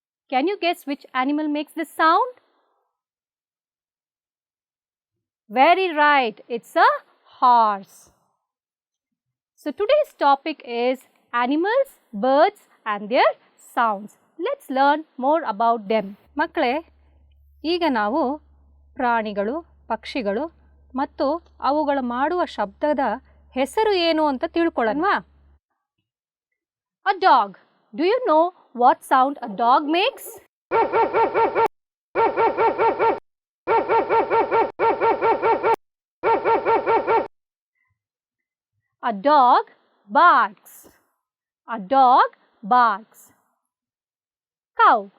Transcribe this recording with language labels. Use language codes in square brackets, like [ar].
[en] Can you guess which animal makes this sound? Very right, it's a horse. So today's topic is animals, birds and their sounds. Let's learn more about them. [kn] ಮಕ್ಕಳೇ, ಈಗ ನಾವು ಪ್ರಾಣಿಗಳು, ಪಕ್ಷಿಗಳು ಮತ್ತು ಅವುಗಳು ಮಾಡುವ ಶಬ್ದದ ಹೆಸರು ಏನು ಅಂತ ತಿಳ್ಕೊಳ್ಳೋಣವಾ? [en] A dog. Do you know what sound a dog makes? A dog barks. A dog barks. Cow.